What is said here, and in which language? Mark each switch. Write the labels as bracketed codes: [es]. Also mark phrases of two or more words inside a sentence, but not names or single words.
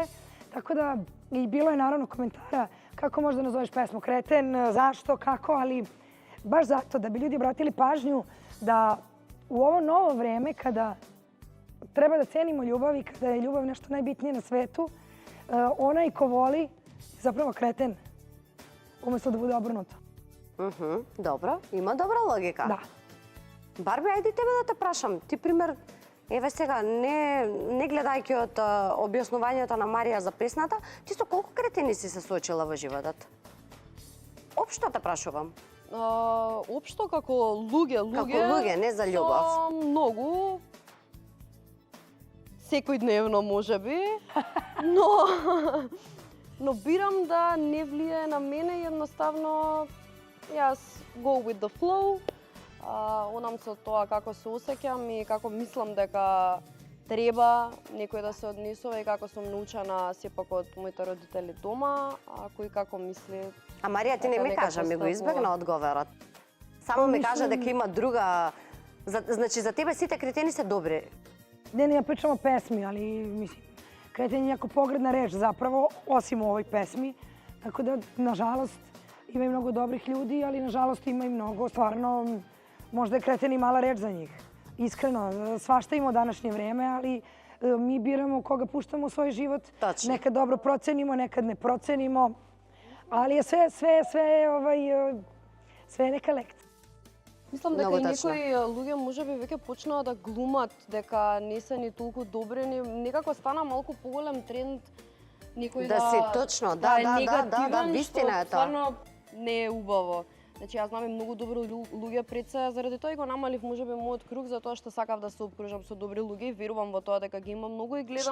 [sr] Tako da, i bilo je naravno komentara kako možda nazoveš pesmu kreten, zašto, kako, ali baš zato da bi ljudi obratili pažnju da u ovo novo vreme kada treba da cenimo ljubav i kada je ljubav nešto najbitnije na svetu, onaj ko voli je zapravo kreten. [mk] уместо да биде обрнуто. Добро, има добра логика. Да. Барби, ајде тебе да те прашам. Ти пример, еве сега, не гледајќи од објаснувањето на Марија за песната, ти со колку кретени си се соочила во животот? Општо те прашувам. Општо како луѓе, Како луѓе, не за љубов. Многу. Секојдневно можеби, но бирам да не влијае на мене, едноставно јас [en] go with the flow. [mk] Одам со тоа како се осеќам и како мислам дека треба некој да се однесува и како сум научена сепак од моите родители дома, а кој како мисли. А Марија, ти не ми кажа, ми го избегна одговорот. Само ми кажа дека има друга... Значи, за тебе сите кретени се добри. [sr] Не ја pričam o pesmi, ali mislim, kreten je jako pogredna reč zapravo, osim u ovoj pesmi. Tako da, nažalost, ima i mnogo dobrih ljudi, ali nažalost ima i mnogo, stvarno, možda je kreten i mala reč za njih. Iskreno, svašta ima u današnje vreme, ali mi biramo koga puštamo u svoj život. Tačno. Nekad dobro procenimo, nekad ne procenimo, ali je sve je neka lekcija. [mk] Мислам дека и некои луѓе можеби веќе почнаа да глумат дека не се ни толку добри, некако стана малку поголем тренд некој да си точно, да, вистина е тоа. Стварно не е убаво. Значи јас знам и многу добри луѓе пред се, заради тоа и го намалив можеби мојот круг затоа што сакав да се обкружам со добри луѓе и верувам во тоа дека ги има многу и гледам.